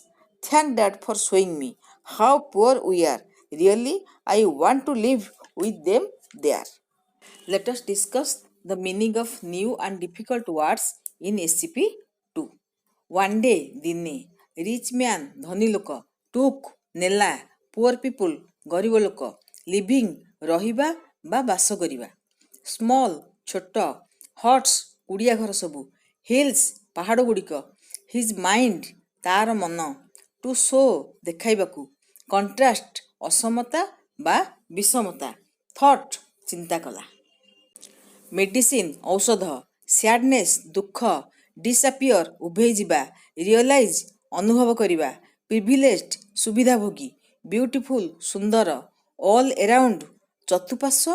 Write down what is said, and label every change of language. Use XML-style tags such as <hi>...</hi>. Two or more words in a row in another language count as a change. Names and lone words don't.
<en>Thank Dad for showing me how poor we are. Really, I want to live with them there." Let us discuss the meaning of new and difficult words in SCP-2. One day, ଦିନେ, rich man,</en> <or>ଧନୀ ଲୋକ,</or> <en>took, ନେଲା, poor people,</en> <or>ଗରିବ ଲୋକ, living, ରହିବା ବା ବାସ କରିବା, small, ଛୋଟ, huts, କୁଡ଼ିଆ ଘର ସବୁ, hills, ପାହାଡ଼ ଗୁଡ଼ିକ,</or> <en>his mind,</en> <or>ତାର ମନ,</or> <en>to show,</en> <or>ଦେଖାଇବାକୁ, contrast, ଅସମତା ବା ବିଷମତା, thought, ଚିନ୍ତା କଲା। ମେଡିସିନ ଔଷଧ, ସ୍ୟାଡନେସ୍ ଦୁଃଖ, ଡିସଆପିଅର ଉଭେଇ ଯିବା, ରିଅଲାଇଜ ଅନୁଭବ କରିବା, ପ୍ରିଭିଲେଜଡ ସୁବିଧାଭୋଗୀ, ବ୍ୟୁଟିଫୁଲ ସୁନ୍ଦର,</or> <en>all around</en> <or>ଚତୁଃପାର୍ଶ୍ୱ</or>